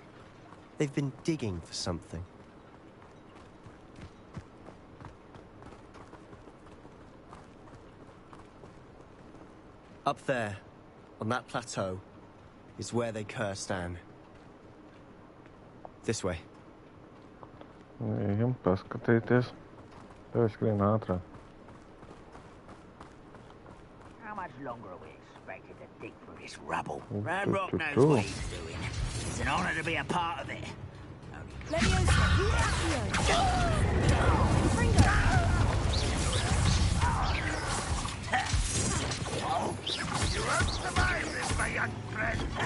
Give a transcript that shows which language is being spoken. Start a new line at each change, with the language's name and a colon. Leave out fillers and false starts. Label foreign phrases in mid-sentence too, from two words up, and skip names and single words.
English: They've been digging for something. Up there, on that plateau, is where they cursed Anne. This way.
Latvian: Ejam paskatīties. Tev skrien ātrāk.
English: How much longer are we expected to dig through this rubble? Ranrock Ranrock knows what he's doing. It's an honor to be a part of it. You won't survive this, my young friend.